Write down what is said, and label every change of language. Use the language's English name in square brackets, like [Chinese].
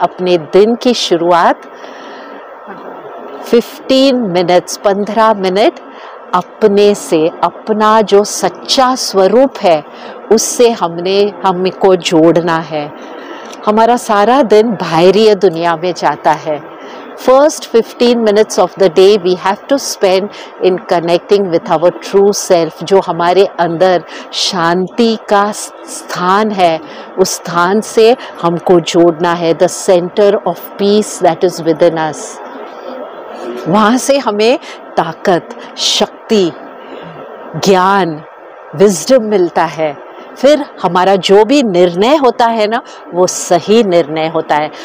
[Hindi] अपने दिन की शुरुआत 15 मिनट अपने से, अपना जो सच्चा स्वरूप है उससे हमको जोड़ना है। हमारा सारा दिन बाहरी दुनिया में जाता है। [English] First 15 minutes of the day we have to spend in connecting with our true self, [Hindi] जो हमारे अंदर शांति का स्थान है, उस स्थान से हमको जोड़ना है। [English] The center of peace that is within us, [Hindi] वहाँ से हमें ताकत, शक्ति, ज्ञान, विजडम मिलता है। फिर हमारा जो भी निर्णय होता है ना, वो सही निर्णय होता है।